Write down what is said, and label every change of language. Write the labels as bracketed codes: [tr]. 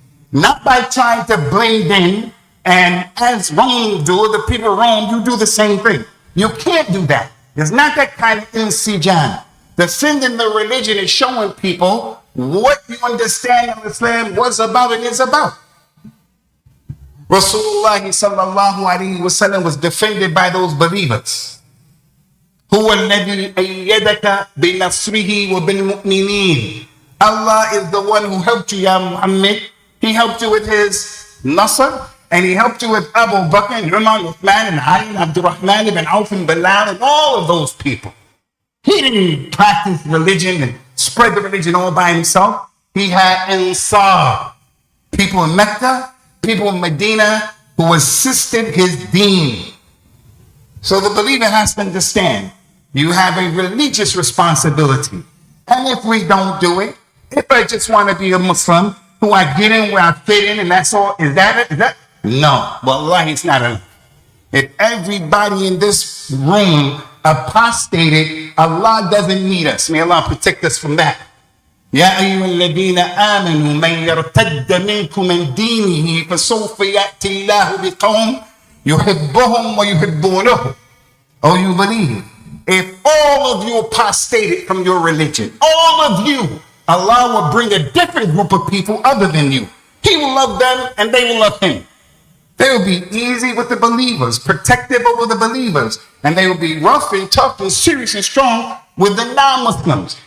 [en] Not by trying to blend in, and as Rome do, the people of Rome, you do the same thing. You can't do that. It's not that kind of insijan. Defending the religion is showing people what you understand of Islam was about and is about. Rasulullah sallallahu alaihi wasallam was defended by those believers. [ar] هو الذي أيدك بنصره وبالمؤمنين. [en] Allah is the one who helped you, Ya Muhammad. He helped you with his Nasr, and he helped you with Abu Bakr and Umar and Uthman and Ali and Abdurrahman ibn Auf and Bilal and all of those people. He didn't practice religion and spread the religion all by himself. He had Ansar, people in Mecca, people in Medina who assisted his deen. So the believer has to understand, you have a religious responsibility. And if we don't do it, if I just want to be a Muslim, who I get in where I fit in and that's all, is that it? Is that? No, wallahi, it's not enough. If everybody in this room apostated, Allah doesn't need us. May Allah protect us from that. [ar] يا أيها الذين آمنوا من يرتد منكم من دينه فسوف يأتي الله بقوم يحبهم ويحبونه. [en] Oh, you believe? If all of you apostated from your religion, all of you, Allah will bring a different group of people other than you. He will love them and they will love him. They will be easy with the believers, protective over the believers, and they will be rough and tough and serious and strong with the non-Muslims.